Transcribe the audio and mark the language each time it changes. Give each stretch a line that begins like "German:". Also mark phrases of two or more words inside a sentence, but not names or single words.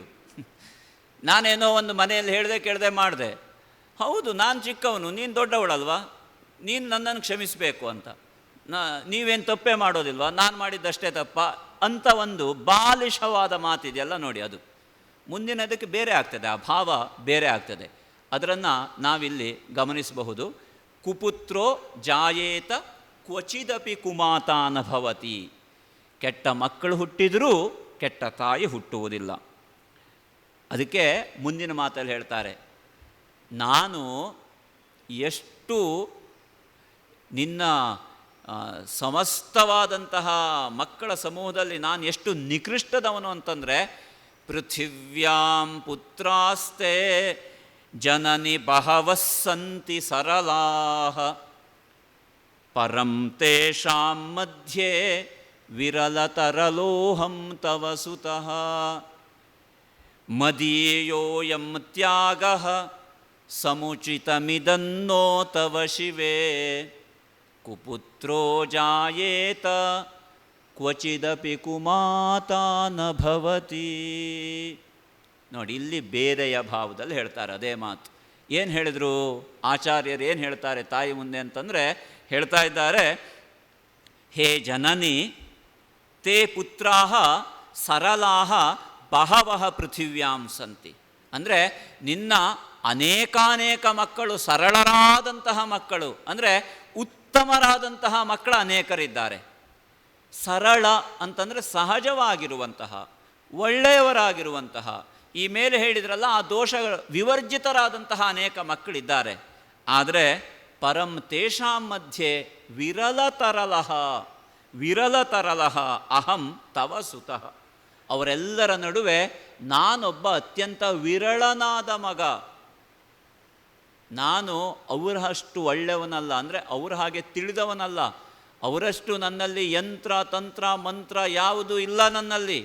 Kannada: ನಾನೇನೋ ಒಂದು ಮನೆಯಲ್ಲಿ ಕೇಳದೆ ಮಾಡಿದೆ, ಹೌದು ನಾನು ಚಿಕ್ಕವನು, ನೀನು ದೊಡ್ಡವಳಲ್ವಾ, ನೀನು ನನ್ನನ್ನು ಕ್ಷಮಿಸಬೇಕು ಅಂತ. ನೀವೇನು ತಪ್ಪೇ ಮಾಡೋದಿಲ್ವಾ, ನಾನು ಮಾಡಿದ್ದಷ್ಟೇ ತಪ್ಪ ಅಂತ ಒಂದು ಬಾಲಿಶವಾದ ಮಾತಿದೆಯಲ್ಲ ನೋಡಿ, ಅದು ಮುಂದಿನದಕ್ಕೆ ಬೇರೆ ಆಗ್ತದೆ, ಆ ಭಾವ ಬೇರೆ ಆಗ್ತದೆ. ಅದನ್ನು ನಾವಿಲ್ಲಿ ಗಮನಿಸಬಹುದು.
Sanskrit: ಕುಪುತ್ರೋ ಜಾಯೇತ ಕ್ವಚಿದಪಿ ಕುಮಾತಾನ ಭವತಿ,
Kannada: ಕೆಟ್ಟ ಮಕ್ಕಳು ಹುಟ್ಟಿದರೂ ಕೆಟ್ಟ ತಾಯಿ ಹುಟ್ಟುವುದಿಲ್ಲ. ಅದಕ್ಕೆ ಮುಂದಿನ ಮಾತಲ್ಲಿ ಹೇಳ್ತಾರೆ, ನಾನು ಎಷ್ಟು ನಿನ್ನ ಸಮಸ್ತವಾದಂತಹ ಮಕ್ಕಳ ಸಮೂಹದಲ್ಲಿ ನಾನು ಎಷ್ಟು ನಿಕೃಷ್ಟದವನು ಅಂತಂದರೆ,
Sanskrit: ಪೃಥಿವ್ಯಾಂ ಪುತ್ರಾಸ್ತೆ ಜನನಿ ಬಹವಃ ಸಂತಿ ಸರಳಾಃ ಪರಂ ತೇಷಾಂ ಮಧ್ಯೆ ವಿರಲತರಲೋಹಂ ತವ ಸುತಃ ಮದೀಯೋಯಂ ತ್ಯಾಗಃ ಸಮುಚಿತಮಿದನ್ನೋ ತವ ಶಿವೇ ಕುಪುತ್ರೋ ಜಾಯೇತ ಕ್ವಚಿದಪಿ ಕುಮಾತಾ ನ ಭವತಿ.
Kannada: ನೋಡಿ, ಇಲ್ಲಿ ಬೇರೆಯ ಭಾವದಲ್ಲಿ ಹೇಳ್ತಾರೆ ಅದೇ ಮಾತು. ಏನು ಹೇಳಿದರು ಆಚಾರ್ಯರು, ಏನು ಹೇಳ್ತಾರೆ ತಾಯಿ ಮುಂದೆ ಅಂತಂದರೆ, ಹೇಳ್ತಾ ಇದ್ದಾರೆ,
Sanskrit: ಹೇ ಜನನಿ, ತೇ ಪುತ್ರಾಹ ಸರಳಾಹ ಬಹವಃ ಪೃಥಿವ್ಯಾಂ ಸಂತಿ.
Kannada: ಅಂದರೆ ನಿನ್ನ ಅನೇಕಾನೇಕ ಮಕ್ಕಳು ಸರಳರಾದಂತಹ ಮಕ್ಕಳು, ಅಂದರೆ ಉತ್ತಮರಾದಂತಹ ಮಕ್ಕಳು ಅನೇಕರಿದ್ದಾರೆ. ಸರಳ ಅಂತಂದರೆ ಸಹಜವಾಗಿರುವಂತಹ, ಒಳ್ಳೆಯವರಾಗಿರುವಂತಹ, ಈ ಮೇಲೆ ಹೇಳಿದ್ರಲ್ಲ ಆ ದೋಷಗಳು ವಿವರ್ಜಿತರಾದಂತಹ ಅನೇಕ ಮಕ್ಕಳಿದ್ದಾರೆ.
Sanskrit: ಆದರೆ ಪರಂ ತೇಷಾಂ ಮಧ್ಯೆ ವಿರಲತರಲಃ ಅಹಂ ತವ ಸುತಃ.
Kannada: ಅವರೆಲ್ಲರ ನಡುವೆ ನಾನೊಬ್ಬ ಅತ್ಯಂತ ವಿರಳನಾದ ಮಗ. ನಾನು ಅವರಷ್ಟು ಒಳ್ಳೆಯವನಲ್ಲ, ಅಂದರೆ ಅವ್ರ ಹಾಗೆ ತಿಳಿದವನಲ್ಲ, ಅವರಷ್ಟು ನನ್ನಲ್ಲಿ ಯಂತ್ರ ತಂತ್ರ ಮಂತ್ರ ಯಾವುದೂ ಇಲ್ಲ ನನ್ನಲ್ಲಿ.